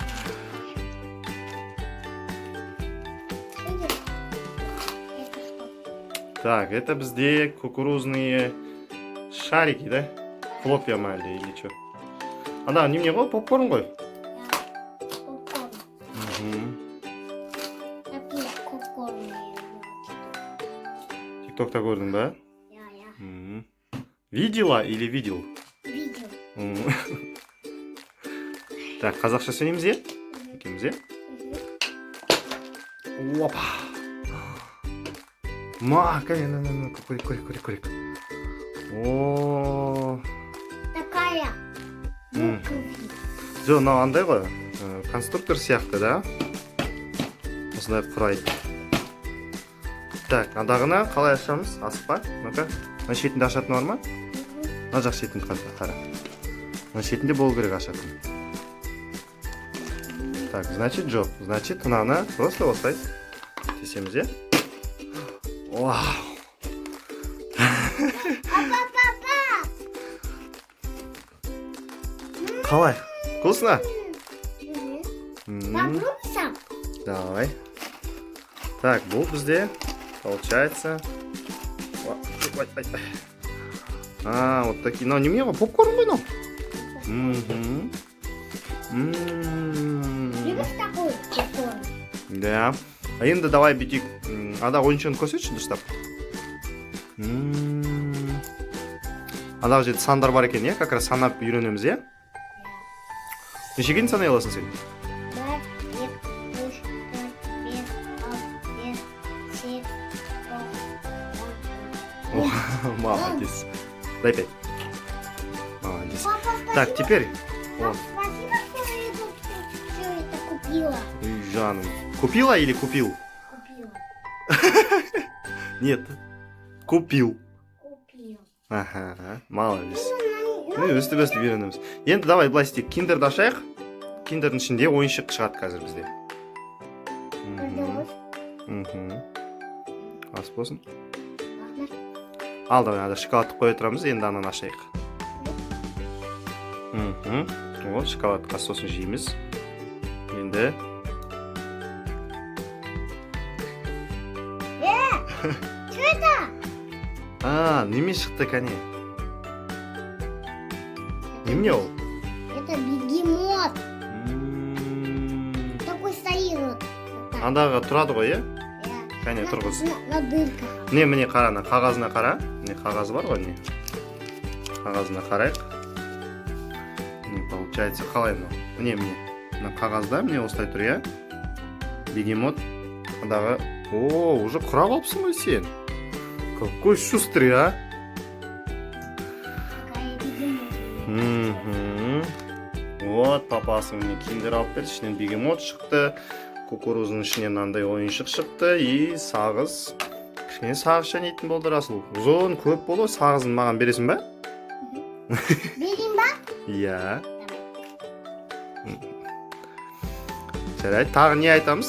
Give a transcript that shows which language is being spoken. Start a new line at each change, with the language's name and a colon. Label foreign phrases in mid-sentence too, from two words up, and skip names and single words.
Russian: Так, это бізде кукурузные шарики, да?
Kazakh: Хлопья ма әлде,
Russian: или что?
Kazakh: Ана, немене ғой? Попкорн ғой? Тиктокта көрдің ба?
Russian: Видела или видел? Видео. Так,
Kazakh: қазақша сөйлейміз е? Екеміз е? Опа! Ма, кәне, көрек. О.
Russian: Такая.
Kazakh: Жо, мынау андай ғой, конструктор сияқты, да? Осындай құрайды. Так, адағына қалай ашамыз? Асықпа, ну-ка. Мына шетінде ашатын бар ма? Мына жақ шетінде қара. Мына шетінде болу керек ашатын.
Russian: Так, значит, жоқ.
Kazakh: Значит, мынаны просто осылай тесеміз, е? Вау! Қалай?
Russian: Вкусно? Попробуй сам. Давай. Так,
Kazakh: бұл бізде получается.
Russian: А, вот такие. Но не мне, попкорн ғой, Любишь такой попкорн? Да. А
Kazakh: енді давай бүйтейік. Ада ойыншығын көрсетші дұрыстап. Адағы жерде сандар бар екен, е?
Russian: Как раз
Kazakh: санап үйренеміз, е? Нешеге дейін санай аласың сен? 1, 2, 3, 4, 5, 6, 7, 8.
Russian: Молодец. Дай 5. Молодец. Так, теперь. Спасибо, что я тут все это купила. Жанна. Купила или купил? Купила. Нет. Купил. Купила. Ага, молодец. Ну,
Kazakh: өстіп үйренеміз. Енді давай былай істейік. Киндерді ашайық. Киндердің ішінде ойыншық шығады қазір бізде. Ас болсын. Ал, давай, шоколадты қоя тұрамыз, енді ананы ашайық. О, шоколадқа сосын жейміз. Енді.
Russian: Что это? А,
Kazakh: неме шықты кәне? Немене ол?
Russian: Это бегемот. Такой стоит вот.
Kazakh: Андағы тұрады ғой, е? Кәне, тұрғыз.
Russian: На дырках.
Kazakh: Не, міне қара, қағазына қара. Не қағазы бар ғой, не? Қағазына қарайық. Получается қалай міне мына қағазда міне осылай тұр, иә? Бегемот адағы. О, уже құрап алыпсың ғой сен.
Russian: Какой шустрый, а? Какая бегемот. Вот,
Kazakh: папасы міне киндер алып берді, ішінен бегемот шықты, кукуруздың ішінен андай ойыншық шықты, и сағыз. Кішкене сағыз шайнайтын болды Расул. Ұзын көп болды, сағызын маған бересің ба? Берейін ба? Иә. Жарайды, тағы не айтамыз?